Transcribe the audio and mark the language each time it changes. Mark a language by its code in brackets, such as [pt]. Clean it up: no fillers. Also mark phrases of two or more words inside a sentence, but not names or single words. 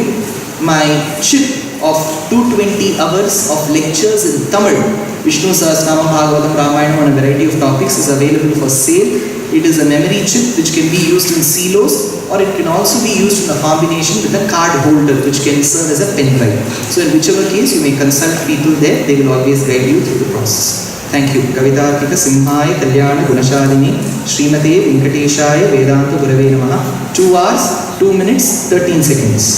[en] My chip of 220 hours of lectures in Tamil, Vishnu Sahasranam, Bhagavatam, Ramayana on a variety of topics is available for sale. It is a memory chip which can be used in silos, or it can also be used in a combination with a card holder which can serve as a pen drive. So in whichever case you may consult people there, they will always guide you through the process. Thank you. [sa] कवितार्किक सिंहाय कल्याण गुणशालिने श्रीमते वेङ्कटेशाय वेदान्त गुरवे नमः. [en] 2 hours, 2 minutes, 13 seconds.